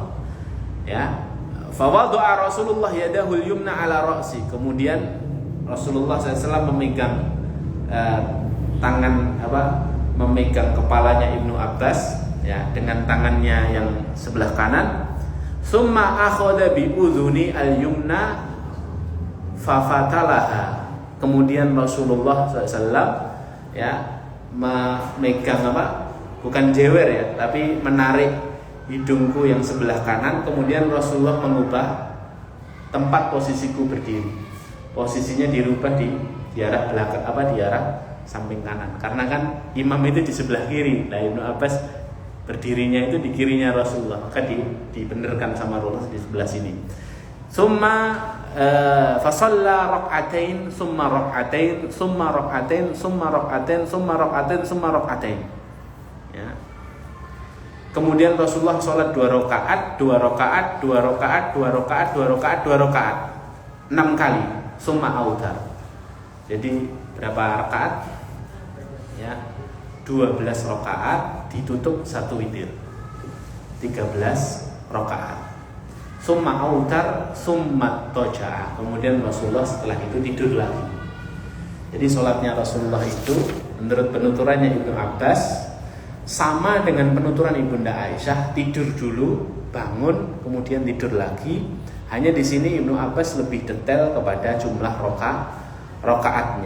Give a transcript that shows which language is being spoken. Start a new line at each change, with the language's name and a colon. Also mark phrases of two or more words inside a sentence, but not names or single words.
Indonesian: Ya.
Arabic: فوضع رسول الله يده اليمنى على رأسي.
Indonesian: Kemudian Rasulullah SAW memegang memegang kepalanya Ibnu Abbas. Ya, dengan tangannya yang sebelah kanan.
Arabic: ثم أخذ بأذني اليمنى ففتلها.
Indonesian: Kemudian Rasulullah SAW ya memegang bukan jewer ya, tapi menarik hidungku yang sebelah kanan. Kemudian Rasulullah mengubah tempat posisiku berdiri. Posisinya dirubah di arah belakang di arah samping kanan. Karena kan imam itu di sebelah kiri. Nah, Ibnu Abbas berdirinya itu di kirinya Rasulullah, maka dibenarkan sama Rasulullah di sebelah sini.
Arabic: ثم فصلى ركعتين، ثم ركعتين، ثم ركعتين، ثم ركعتين، ثم ركعتين، ثم ركعتين.
Indonesian: Ya. Kemudian Rasulullah sholat 2 rakaat, 2 rakaat, 2 rakaat, 2 rakaat, 2 rakaat, 2 rakaat, 6 kali.
Arabic: ثم أوتر.
Indonesian: Jadi berapa rakaat? Ya. 12 rakaat ditutup 1 witir, 13 rakaat.
Arabic: ثم أوتر ثم اضطجع.
Indonesian: Kemudian Rasulullah setelah itu tidur lagi. Jadi sholatnya Rasulullah itu menurut penuturannya Ibnu Abbas sama dengan penuturan Ibunda Aisyah, tidur dulu, bangun, kemudian tidur lagi. Hanya di sini Ibnu Abbas lebih detail kepada jumlah rakaatnya.